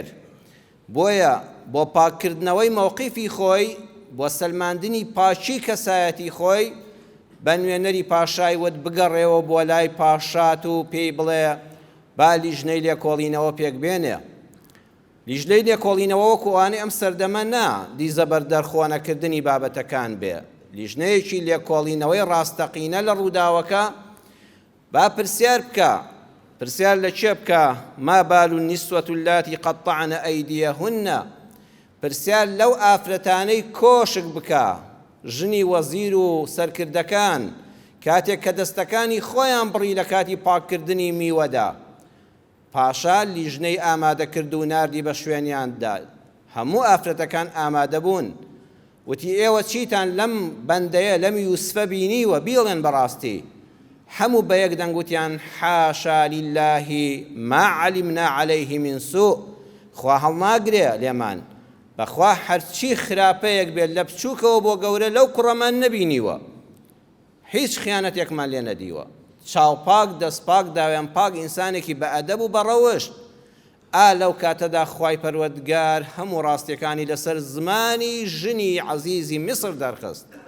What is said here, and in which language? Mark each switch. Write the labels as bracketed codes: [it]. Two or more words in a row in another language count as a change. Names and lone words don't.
[ckb] بۆیە بۆ پاککردنەوەی مەوقیفی خۆی، بۆ سەلماندنی پاچی کەسایەتی خۆی، بە نوێنەری پاشای وت بگەڕێەوە بۆ لای پاشات و پێی بڵێ با لیژنەی لێکۆڵینەوە پێک بێنێ. لیژنەی لێکۆڵینەوە وەکو ئەوانەی ئەم سەردەمە نا دیزە بەردەرخۆنەکردنی بابەتەکان بێ، لیژنەیەکی لێکۆڵینەوەی ڕاستەقینە لە ڕووداوەکە با پرسیار بکە. پرسیار لە چێ بکە؟ [ar] ما بال النسوة اللاتي قطعن أيديهن، [ckb] پرسیار لەو ئافرەتانەی کۆشک بکە، ژنی وەزیر و سەرکردەکان کاتێک کە دەستەکانی خۆیان بڕی لە کاتی پاککردنی میوەدا. پاشا لیژنەی ئامادەکرد و ناردی بە شوێنیاندا. هەموو ئافرەتەکان ئامادە بوون. وتی ئێوە چیتان لەم بەندەیە لەم یوسفە بینیوە؟ بیڵێن بەڕاستی. هەموو بەیەک دەنگوتیان [ar] حاشا لله ما علمنا عليه من سوء، [ckb] خوا هەڵناگرێ لێمان، بەخوا هەرچی خراپەیەک بێت لە بچووکەوە بۆ گەورە لەو کوڕەمان نەبینیوە، هیچ خیانەتێکمان لێ نەدیوە. چاوپاک دەستپاک داوێن پاک ئینسانێکی بە ئەدەب و بەڕەوشت. لەو کاتەدا خوای پەروەردگار هەموو ڕاستیەکانی لەسەر زمانی ژنی عەزیزی میسر دەرخست.